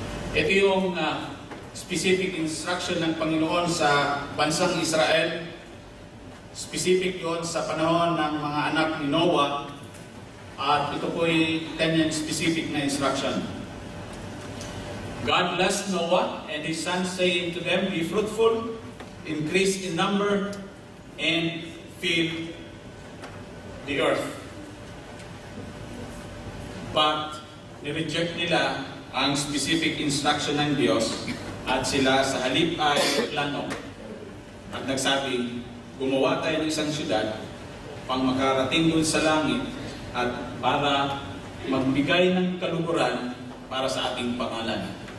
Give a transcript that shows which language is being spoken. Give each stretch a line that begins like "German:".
Filipino: Ito yung specific instruction ng Panginoon sa bansang Israel. Specific yon sa panahon ng mga anak ni Noah. At ito po ay kanyang specific na instruction.
English: God blessed Noah and his sons, saying to them, be fruitful, increase in number, and fill the earth.
Filipino: But nireject nila ang specific instruction ng Diyos at sila sa halip ay plano at nagsabi, gumawa tayo ng isang syudad pang makarating dun sa langit at para magbigay ng kaluguran para sa ating pangalan.